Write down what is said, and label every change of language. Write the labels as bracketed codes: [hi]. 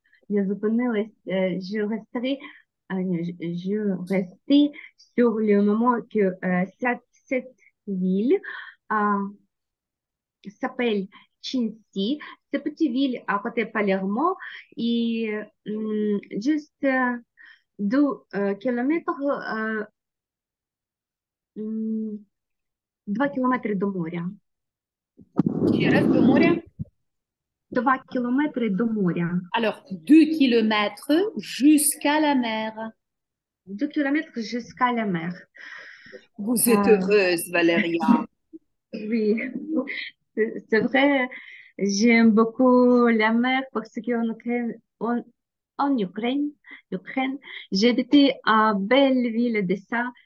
[uk] Я зупинилась, [fr] je resterai, je restais sur le moment que cette ville s'appelle Cincy. C'est une petite ville à côté de Palermo et juste 2 kilomètres, 2 kilomètres [uk] до моря. Ще раз до моря. 2 kilomètres до моря. [fr] Alors, 2 kilomètres jusqu'à la mer. 2 kilomètres jusqu'à la mer. Vous êtes heureuse, Valéria. Oui, c'est vrai. J'aime beaucoup la mer parce qu'en Ukraine, en Ukraine, j'ai habité à Belle-Ville de ça.